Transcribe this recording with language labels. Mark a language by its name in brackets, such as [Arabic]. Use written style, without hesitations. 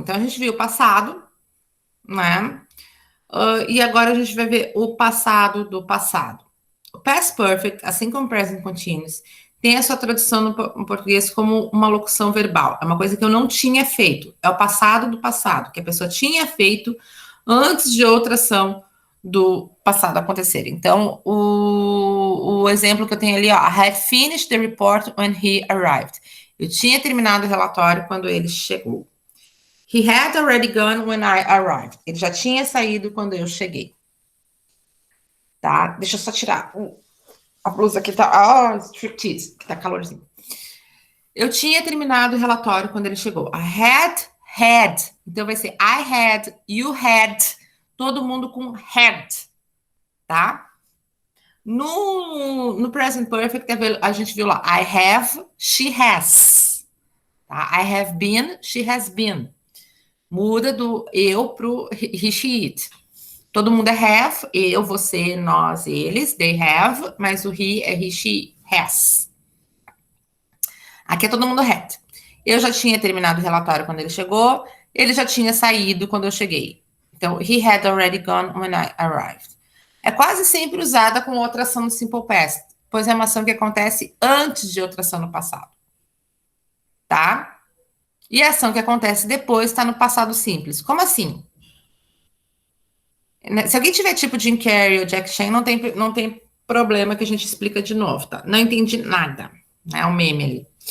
[Portuguese] Então, a gente viu o passado, né? E agora a gente vai ver o passado do passado. O Past Perfect, assim como o Present Continuous, tem a sua tradução no português como uma locução verbal. É uma coisa que eu não tinha feito. É o passado do passado, que a pessoa tinha feito antes de outra ação do passado acontecer. Então, o exemplo que eu tenho ali, ó, [English] I had finished the report when he arrived. [Portuguese] Eu tinha terminado o relatório quando ele chegou. [English] He had already gone when I arrived. [Portuguese] Ele já tinha saído quando eu cheguei. Tá? Deixa eu só tirar a blusa que tá... striptease, que tá calorzinho. Eu tinha terminado o relatório quando ele chegou. [English] I had. [Portuguese] Então, vai ser [English] I had, you had. [Portuguese] Todo mundo com had. Tá? No Present Perfect, a gente viu lá. [English] I have, she has. Tá? I have been, she has been. [Portuguese] Muda do eu pro [English] he, she, it. [Portuguese] Todo mundo é have, eu, você, nós, eles, they have, mas o he é he, she, has. Aqui é todo mundo had. Eu já tinha terminado o relatório quando ele chegou, ele já tinha saído quando eu cheguei. Então, [English] he had already gone when I arrived. [Portuguese] É quase sempre usada com outra ação no Simple Past, pois é uma ação que acontece antes de outra ação no passado. Tá? E a ação que acontece depois está no passado simples. Como assim? Se alguém tiver tipo Jim Carrey ou Jack Chan, não tem problema que a gente explica de novo, tá? Não entendi nada. É um meme ali.